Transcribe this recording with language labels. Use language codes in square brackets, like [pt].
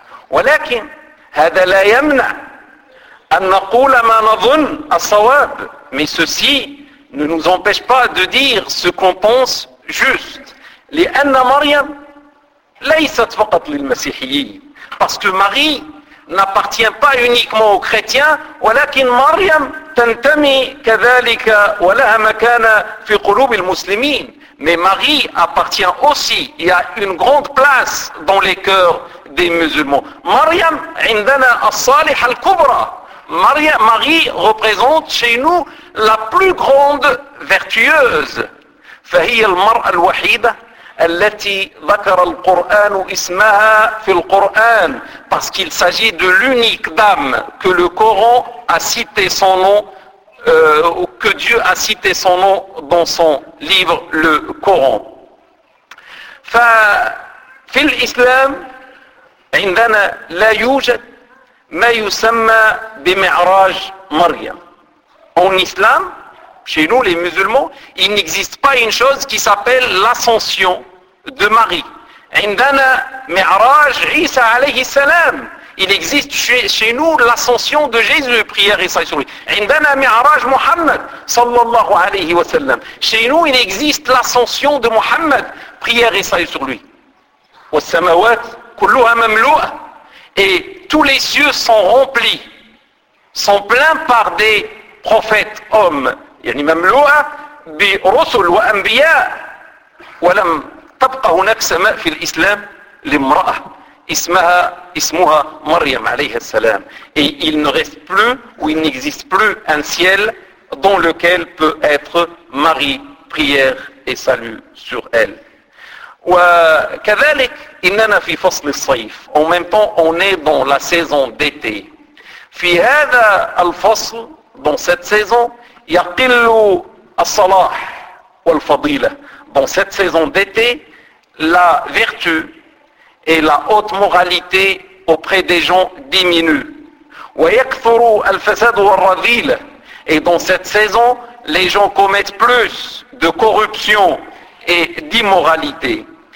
[ar] ولكن هذا لا يمنع أن نقول ما نظن الصواب. [fr] Mais ceci ne nous empêche pas de dire ce qu'on pense juste. [ar] لأن مريم ليست فقط للمسيحيين. [fr] Parce que Marie n'appartient pas uniquement aux chrétiens, [ar] ولكن مريم تنتمي كذلك ولها مكانة في قلوب المسلمين. [fr] Mais Marie appartient aussi, il y a une grande place dans les cœurs des musulmans. [ar] مريم عندنا الصالحة الكبرى. [fr] Marie représente chez nous la plus grande vertueuse. [ar] فهي المرأة الوحيدة التي ذكر القرآن اسمها في القرآن. [fr] Parce qu'il s'agit de l'unique dame que le Coran a cité son nom, que Dieu a cité son nom dans son livre, le Coran. [ar] ففي الإسلام عندنا لا يوجد ما يسمى بمعراج مريم. [fr] En islam, chez nous les musulmans, il n'existe pas une chose qui s'appelle l'ascension de Marie. [ar] عندنا معراج عيسى عليه السلام. [fr] Il existe chez nous l'ascension de Jésus, prière et salut sur lui. [ar] عندنا معراج محمد صلى الله عليه وسلم. [fr] Chez nous, il existe l'ascension de Mohammed, prière et salut sur lui. [ar] والسماوات كلها مملوءة. [fr] Et tous les cieux sont remplis, sont pleins par des prophètes hommes. [ar] يعني مملوءة برسل وأنبياء. ولم تبقى هناك سماء في الإسلام لامرأة اسمها مريم عليها السلام. [fr] Et il ne reste plus ou il n'existe plus un ciel dans lequel peut être Marie, prière et salut sur elle. [ar] وكذلك إننا في فصل الصيف. [fr] En même temps, on est dans la saison d'été. [ar] في هذا الفصل, [fr] dans cette saison, [ar] يقل الصلاح والفضيلة. [fr] Dans cette saison d'été, la vertu et la haute moralité auprès des gens diminuent. [ar] وَيَكْثُرُ الْفَسَدُ وَالرَّذِيلَ. [fr] Et dans cette saison, les gens commettent plus de corruption et d'immoralité.